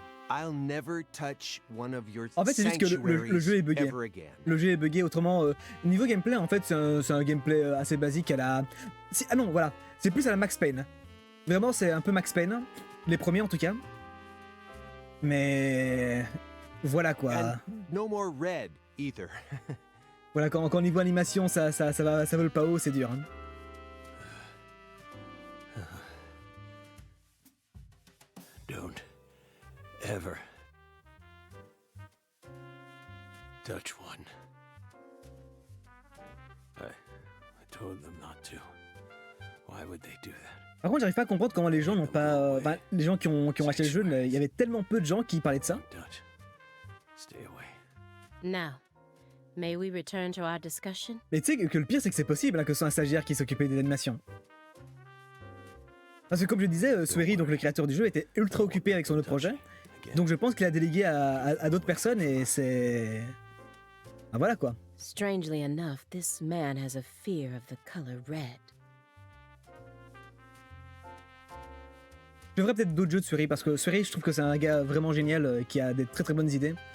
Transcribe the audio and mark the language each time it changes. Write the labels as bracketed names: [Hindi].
[English] I'll never touch one of your [French] En fait, c'est juste que le jeu est buggé. Le jeu est buggé, autrement, niveau gameplay, en fait, c'est un gameplay assez basique à la... Ah non, voilà, c'est plus à la Max Payne. Vraiment, c'est un peu Max Payne, les premiers en tout cas. Mais... Voilà quoi. [English] And no more red either. [French] Voilà, quand niveau animation, ça vole pas haut, c'est dur. Hein. [English] Don't ever touch one. I told them not to. Why would they do that? [French] Par contre, j'arrive pas à comprendre comment les gens n'ont pas... Enfin, les gens qui ont acheté le jeu, il y avait tellement peu de gens qui parlaient de ça. [English] Touch. Stay away. Now, may we return to our discussion? [French] Mais tu sais que le pire, c'est que c'est possible hein, que ce soit un stagiaire qui s'occupait des animations. Parce que comme je disais, Swery, donc le créateur du jeu, était ultra occupé avec son autre projet. Donc je pense qu'il a délégué à d'autres personnes et c'est... Ah voilà quoi. [English] Strangely enough, this man has a fear of the color red. [French] Je ferais peut-être d'autres jeux de Suri parce que Suri, je trouve que c'est un gars vraiment génial qui a des très très bonnes idées.